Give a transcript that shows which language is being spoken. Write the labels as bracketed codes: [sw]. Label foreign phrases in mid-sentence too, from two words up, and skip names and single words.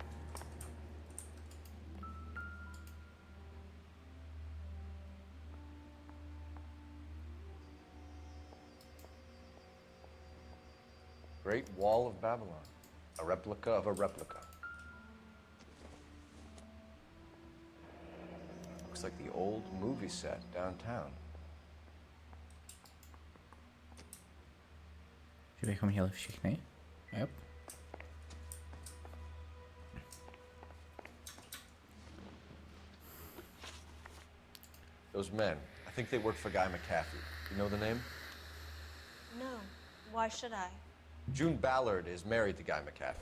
[en] Great Wall of Babylon. A replica of a replica. Looks like the old movie set downtown. [cs] Že bychom měli všichni? [en] Yep. Those men, I think they work for Guy McCaffrey. You know the name? No. Why should I? June Ballard is married to Guy McCaffrey.